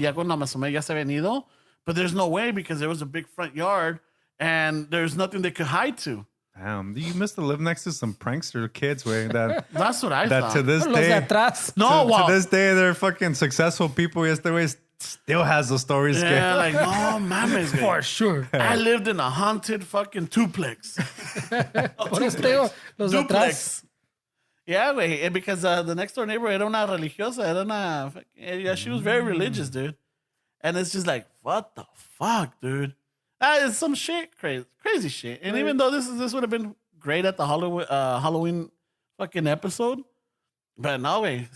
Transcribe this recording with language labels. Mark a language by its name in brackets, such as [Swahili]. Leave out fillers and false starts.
[Spanish] Ya cuando me asomé ya se habían ido. [English] But there's no way because there was a big front yard and there's nothing they could hide to. Damn, you must have lived next to some prankster kids, way that That's what I that thought. to this [Spanish] Los de [English] day, [Spanish] atrás. [English] No, to this day, they're fucking successful people. Yesterday still has the stories. Yeah, like, [Spanish] no, mames, güey. [English] For sure. I lived in a haunted fucking duplex. [Spanish] Por eso te digo, los de atrás. [English] Duplex. Yeah, güey. Because the next door neighbor [Spanish] era una religiosa. Era una, [English] yeah, she was very religious, dude. And it's just like, what the fuck, dude? It's some shit, crazy shit. And even though this would have been great at the Halloween fucking episode, but [Spanish] no, güey.